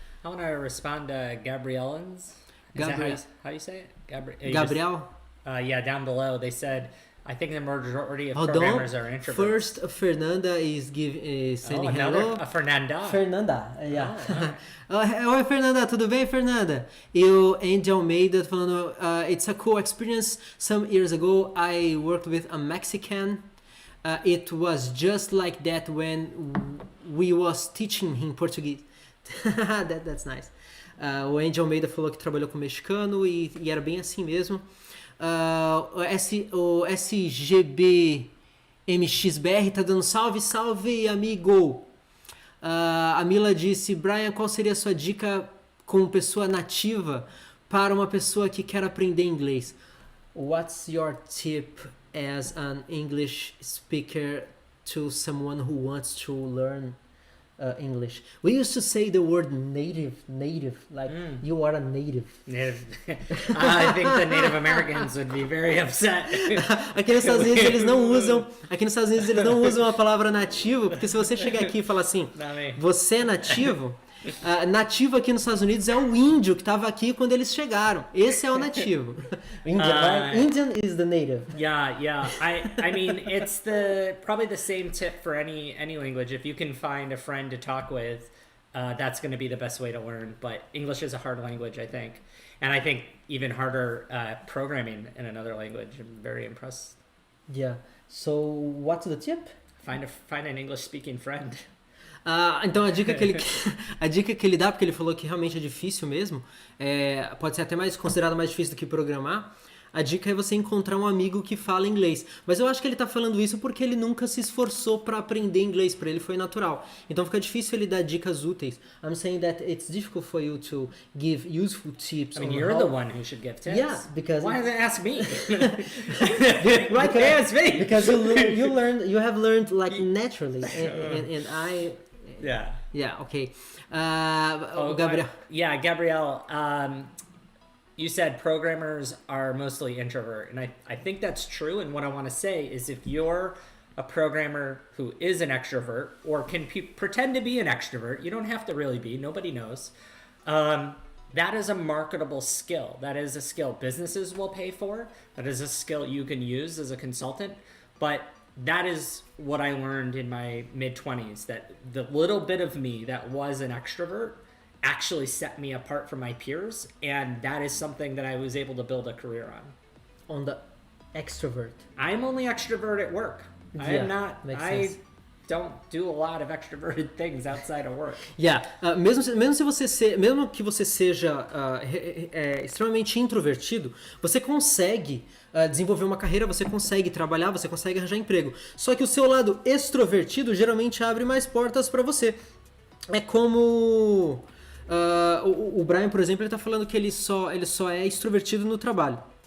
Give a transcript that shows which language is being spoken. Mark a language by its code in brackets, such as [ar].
[en] I want to respond to Gabrielans. Is that how you say it? Gabriel? Yeah, down below they said, I think the majority of programmers are introverts. First, Fernanda is sending hello. Fernanda. Fernanda, yeah. [pt] Oi, Fernanda, tudo bem, Fernanda? E o Andy Almeida falando, [en] it's a cool experience. Some years ago, I worked with a Mexican. It was just like that when we was teaching him Portuguese. That's nice. [pt] O Andy Almeida falou que trabalhou com mexicano e era bem assim mesmo. O SGBMXBR tá dando salve, amigo. A Mila disse, Bryan, qual seria a sua dica como pessoa nativa para uma pessoa que quer aprender inglês? [en] What's your tip as an English speaker to someone who wants to learn English? We used to say the word native, like you are a native. I think the Native Americans would be very upset. [pt] Aqui nos Estados Unidos eles não usam a palavra nativo, porque se você chegar aqui e falar assim, você é nativo, nativo aqui nos Estados Unidos é o índio que estava aqui quando eles chegaram. Esse é o nativo. [en] Indian, right? Indian is the native. Yeah. I mean, it's probably the same tip for any language. If you can find a friend to talk with, that's going to be the best way to learn. But English is a hard language, I think. And I think even harder programming in another language. I'm very impressed. Yeah. So, what's the tip? Find an English-speaking friend. [pt] Então a dica que ele dá, porque ele falou que realmente é difícil mesmo, pode ser até considerado mais difícil do que programar. A dica é você encontrar um amigo que fala inglês. Mas eu acho que ele tá falando isso porque ele nunca se esforçou para aprender inglês, para ele foi natural. Então fica difícil ele dar dicas úteis. [en] I'm saying that it's difficult for you to give useful tips. I mean, you're the one who should give tips. Yeah, because why they ask me? Why they ask me? Because you have learned like naturally, and I. Yeah. Okay. Gabriel. Gabriel. You said programmers are mostly introvert, and I think that's true. And what I want to say is, if you're a programmer who is an extrovert or can pretend to be an extrovert, you don't have to really be. Nobody knows. That is a marketable skill. That is a skill businesses will pay for. That is a skill you can use as a consultant. But that is what I learned in my mid-20s, that the little bit of me that was an extrovert actually set me apart from my peers, and that is something that I was able to build a career on. On the extrovert. I'm only extrovert at work. I am not. I don't do a lot of extroverted things outside of work. [pt] Mesmo que você seja extremamente introvertido, você consegue desenvolver uma carreira, você consegue trabalhar, você consegue arranjar emprego. Só que o seu lado extrovertido geralmente abre mais portas para você. É como o Bryan, por exemplo, ele tá falando que ele só é extrovertido no trabalho.